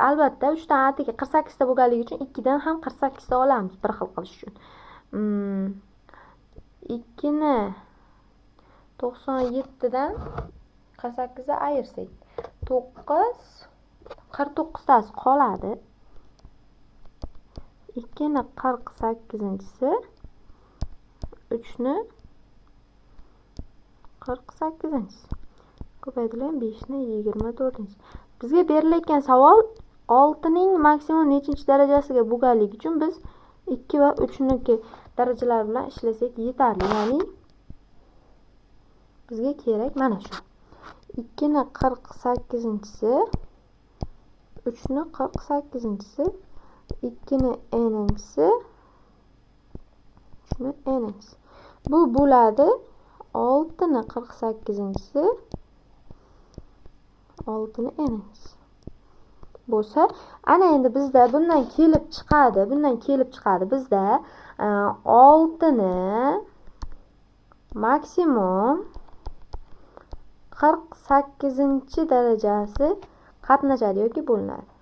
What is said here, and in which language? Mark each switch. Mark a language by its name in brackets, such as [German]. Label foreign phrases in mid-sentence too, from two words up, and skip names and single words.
[Uzbek] Albatta 3 dan atiga 48 ta bo'lganligi uchun 2 dan ham 48 ta olamiz bir xil qilish uchun. 2 ni 97 dan 48 ni ayirsak 9 49 tasi qoladi. 2 ni 48-si 3 ni 48-si. Ko'paytirilgan 5 ni 24-si. Bizga berilayotgan savol 6 ning maksimum nechinchi darajasiga bo'lganligi uchun biz 2 va 3 niki darajalar bilan ishlasak yetarli. Ya'ni bizga kerak mana shu. 2 ni 48-si 3 ni 48-si 2 ni n'si 3 ni n'si. Bu bo'ladi 6 ni 48-si 6 ni n'si. Bo'lsa, ana endi bizda bundan kelib chiqadi. Bizda 6 ni maksimum 48-chi darajasi qatnashadi yoki bo'linadi.